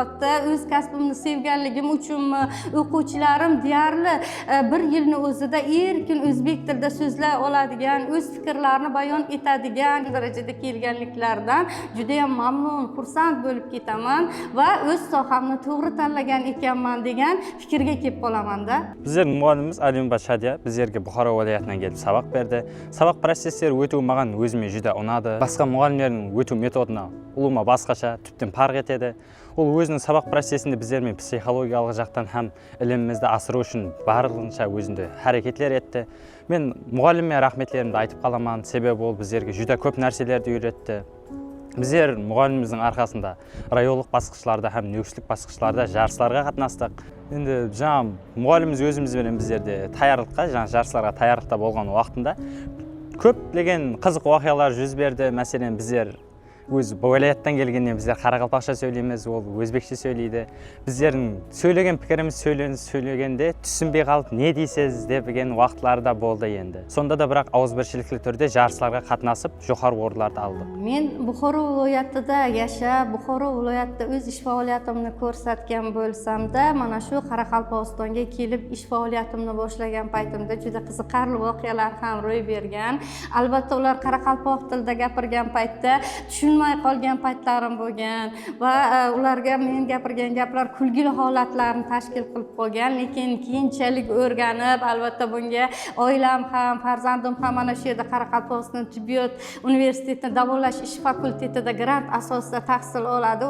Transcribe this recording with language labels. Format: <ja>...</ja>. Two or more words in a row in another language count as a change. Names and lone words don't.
<uz>O'z kasbimni sevganligim uchun o'quvchilarim deyarli bir yilni o'zida erkin o'zbek tilida so'zlay oladigan, o'z fikrlarini bayon etadigan darajada kelganliklaridan juda ham mamnun, xursand bo'lib ketaman va o'z sohamni to'g'ri tanlagan ekanman degan fikrga kelib qolamanda. Bizning muallimimiz Alimova Shadiya bizlarga Buxoro viloyatidan kelib saboq berdi.</uz> <kaa>Saboq prosesleri o'tuv ma'gan o'zimga juda unadi. Boshqa muallimlarning o'tuv metodini uluma boshqacha, tubdan farq etadi. Ол өзінің сабақ процесінде біздермен психологиялық жақтан һәм ілімімізді асыру үшін барлығынша өзінде әрекетлер етті. Мен мұғаліме рахметлерімді айтып қаламан, себебі ол біздерге жүдә көп нәрселерді үйретті. Біздер мұғаліміміздің арқасында райолық басқышларда һәм нөкшілік басқышларда жарыстарға қатынастық. Енді жаңа мұғаліміміз өзімізбен біздерде таярлыққа, жаңа жарыстарға таярлықта болған уақытында көптеген қызық оқиғалар жүз берді. Мәселен, біздер өз viloyatdan kelгеннен біздер қарақалпақша сөйлейміз, ол өзбекше сөйлейді. Біздердің сөйлеген пікіріміз сөйлегенде түсінбей қалып, не дейсіз деген уақытларда болды енді. Сонда да бірақ ауызбіршілікті түрде жарыстарға қатынасып, жоғары орынларды алдық.</kaa> <uz>Men Buxoro viloyatida yashab, Buxoro viloyatida o'z ish faoliyatimni ko'rsatgan bo'lsam-da, mana shu Qoraqalpog'istonga kelib ish faoliyatimni boshlagan paytimda juda qiziqarli voqealar ham ro'y bergan. Albatta ular qoraqalpoq tilida gapirgan paytda tushunmay qolgan paytlarim bo'lgan va ularga men gapirgan gaplar kulgili holatlarni tashkil qilib qo'ygan, lekin keyinchalik o'rganib, albatta bunga oilam ham, farzandim ham mana shu yerda Qoraqalpog'iston tibbiyot universitetida davolash ish fakultetida grant asosida tahsil oladi.</uz>